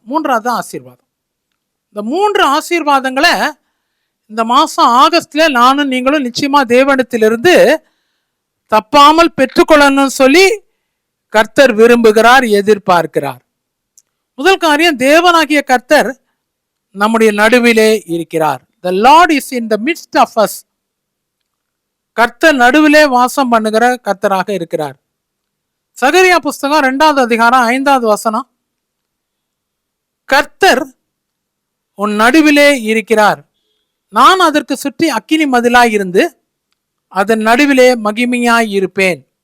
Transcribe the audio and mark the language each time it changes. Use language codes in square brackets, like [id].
[ta] மூன்றாவது ஆசீர்வாதம். இந்த 3 ஆசீர்வாதங்களை இந்த மாசம் ஆகஸ்ட்ல நானும் நீங்களும் நிச்சயமா தேவனிடத்திலிருந்து தப்பாமல் பெற்றுக்கொள்ளணும்னு சொல்லி கர்த்தர் விரும்புகிறார், எதிர்பார்க்கிறார். முதல் காரியம், தேவனாகிய கர்த்தர் நம்முடைய நடுவிலே இருக்கிறார். [en] The Lord is in the midst of us. [ta] கர்த்தர் நடுவிலே வாசம் பண்ணுகிற கர்த்தராக இருக்கிறார். சகரியா புஸ்தகம் 2வது அதிகாரம் 5வது வசனம், கர்த்தர் உன் நடுவிலே இருக்கிறார், நான் அதற்கு சுற்றி அக்கினி மதிலாய் இருந்து அதன் நடுவிலே மகிமையாய் இருப்பேன்.